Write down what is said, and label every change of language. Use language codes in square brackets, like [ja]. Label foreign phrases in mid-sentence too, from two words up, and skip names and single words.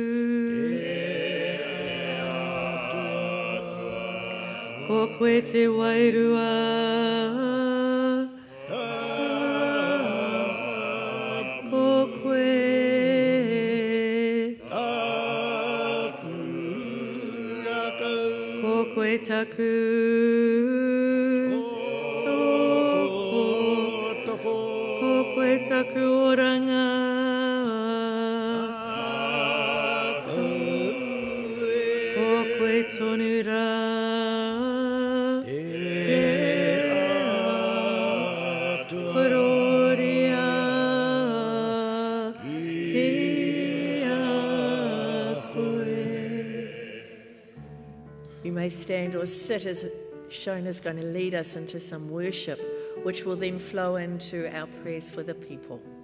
[mi] Ko koe te wairua, ko koe, ko koe taku, toko, ko koe taku oranga, ko koe tonu rā. [en] You may stand or sit as Shona is going to lead us into some worship, which will then flow into our prayers for the people.